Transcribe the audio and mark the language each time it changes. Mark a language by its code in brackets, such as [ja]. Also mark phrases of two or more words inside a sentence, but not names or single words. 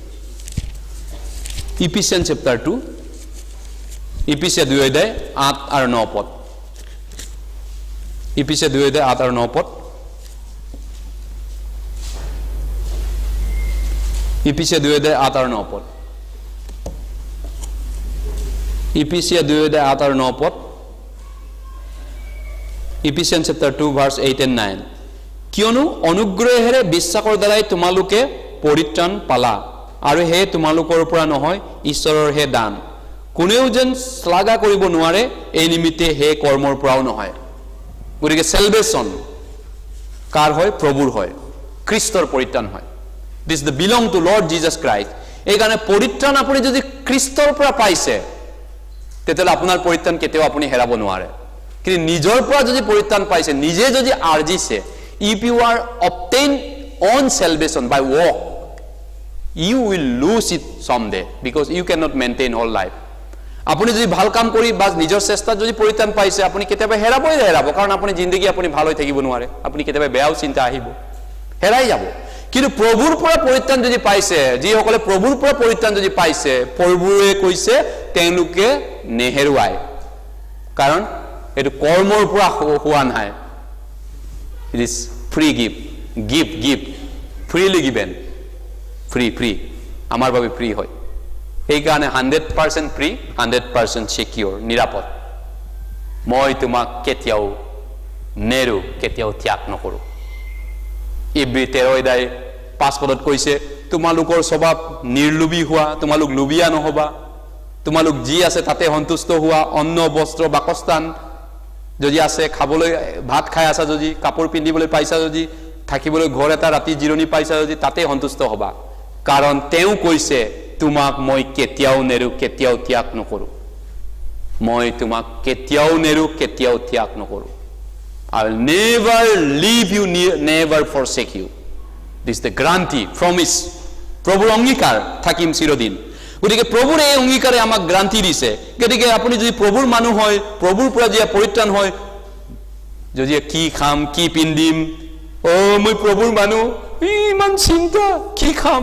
[as] Ephesians chapter 2 Ephesians 2 অধ্যায় 8 আৰু 9 পদ Ephesians 2 অধ্যায় 8 আৰু 9 পদ Ephesians 2 অধ্যায় 8 আৰু 9 পদ Ephesians 2 অধ্যায় 8 আৰু 9 পদ Ephesians [en] chapter 2 verse 8 and 9 [as] কিয়নো অনুগ্ৰহেৰে বিশ্বাসৰ দ্বাৰাই তোমালোকে পৰিত্ৰাণ পালা আৰু হে তোমালোকৰ পৰা নহয় ঈশ্বৰৰ হে দান কোনেও যেন শ্লাঘা কৰিব নোৱাৰে এই নিমিত্তে হে কৰ্মৰ পৰাও নহয় গতিকে salvation কাৰ হয় প্ৰভুৰ হয় খ্ৰীষ্টৰ পৰিত্ৰাণ হয় [en] this the belong to Lord Jesus Christ [as] এই কাৰণে পৰিত্ৰাণ আপুনি যদি খ্ৰীষ্টৰ পৰা পাইছে তেতিয়ালে আপোনাৰ পৰিত্ৰাণ কেতিয়াও আপুনি হেৰাব নোৱাৰে কিন্তু নিজৰ পৰা যদি পৰিত্ৰাণ পাইছে নিজে যদি আৰ্জিছে [en] if you are obtain own salvation by work you will lose it someday because you cannot maintain whole life আপুনি যদি ভাল [as] কাম কৰি বা নিজৰ চেষ্টাত যদি পৰিত্ৰাণ পাইছে আপুনি কেতিয়াবা হেৰাব কাৰণ আপুনি জিন্দগী আপুনি ভাল হৈ থাকিব নোৱাৰে আপুনি কেতিয়াবা বেয়াও চিন্তা আহিব হেৰাই যাব কিন্তু প্ৰভুৰ পৰা পৰিত্ৰাণ যদি পাইছে যি সকলে প্ৰভুৰ পৰা পৰিত্ৰাণ যদি পাইছে প্ৰভুৱে কৈছে তেওঁলোকে নেহেৰুৱায় কাৰণ এটো কৰ্মৰ পৰা হোৱা নাই [en] it is free gift freely given free [as] আমাৰ বাবে ফ্ৰী হয় এইকাৰণে 100% ফ্ৰী 100% সিকিউৰ নিৰাপদ মই তোমাক কেতিয়াও নেৰু কেতিয়াও ত্যাগ নকৰো ইব্ৰী 13 অধ্যায় 5 পদত কৈছে তোমালোকৰ স্বভাৱ নিৰ্লোভী হোৱা তোমালোক লোভিয়া নহবা তোমালোক যি আছে তাতে সন্তুষ্ট হোৱা অন্ন বস্ত্ৰ বাসস্থান যদি আছে খাবলৈ ভাত খাই আছা যদি কাপোৰ পিন্ধিবলৈ পাইছা যদি থাকিবলৈ ঘৰ এটা ৰাতি জিৰণি পাইছা যদি তাতে সন্তুষ্ট হবা কাৰণ তেওঁ কৈছে তোমাক মই কেতিয়াও নেৰু কেতিয়াও ত্যাগ নকৰো মই তোমাক কেতিয়াও নেৰু কেতিয়াও ত্যাগ নকৰো [en] I'll never leave you never forsake you this is the guarantee promise [as] প্ৰভুৰ অংগীকাৰ থাকিম চিৰদিন গতিকে প্ৰভুৰ এই অংগীকাৰে আমাক গ্যাৰান্টি দিছে গতিকে আপুনি যদি প্ৰভুৰ মানুহ হয় প্ৰভুৰ পৰা যে পৰিত্ৰাণ হয় যদি কি খাম কি পিন্দিম ও মই প্ৰভুৰ মানুহ ইমান চিন্তা কি খাম